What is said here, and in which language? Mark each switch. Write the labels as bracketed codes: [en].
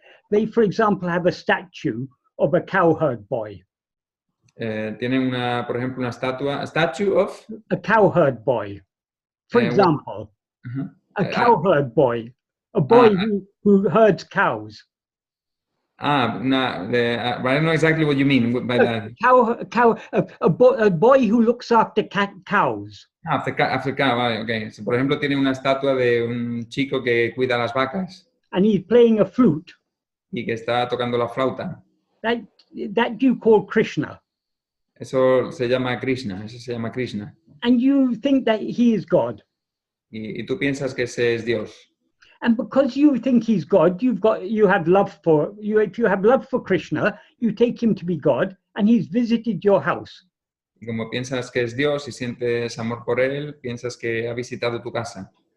[en] They, for example, have a statue of a cowherd boy. [es] Tienen por ejemplo, una [en] statue of a cowherd boy. For example, a cowherd boy, a boy who herds cows. I don't know exactly what you mean by that. A boy who looks after cows. After cow, vale, okay. [es] So, por ejemplo, tiene una estatua de un chico que cuida las vacas. [en] And he's playing a flute. [es] Y que está tocando la flauta. [en] That you call Krishna. [es] Eso se llama Krishna. [en] And you think that he is God. [es] Y tú piensas que ese es Dios. [en] And because you think he's God, you have love for you. If you have love for Krishna, you take him to be God, and he's visited your house. [es] Y como piensas que es Dios y sientes amor por él, piensas que ha visitado tu casa.